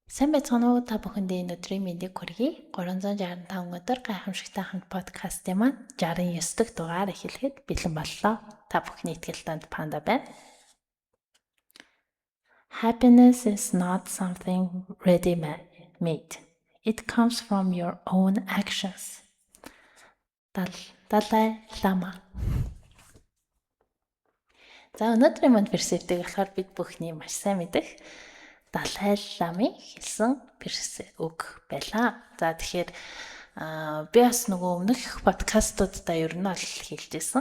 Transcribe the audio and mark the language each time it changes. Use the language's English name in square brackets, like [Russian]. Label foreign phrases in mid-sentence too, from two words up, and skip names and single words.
[Mongolian] Сайн байцгаана уу та бүхэндээ энэ өдрийн мэндийг хүргэе. 365 өдөр гайхамшигтай хамт подкастын маань 69 дахь дугаар эхлэхэд бэлэн боллоо. Та бүхний итгэлтэнд панда байна. [English] Happiness is not something ready-made. It comes from your own actions. [Mongolian] Далай Лама. За өнөөдрийн манд персептийг болохоор бид бүхний маш сайн мэдэх Далай Ламын хэлсэн үг байлаа. За тэгэхээр би бас нөгөө өмнөх подкастуудаа ер нь бол хэлжсэн.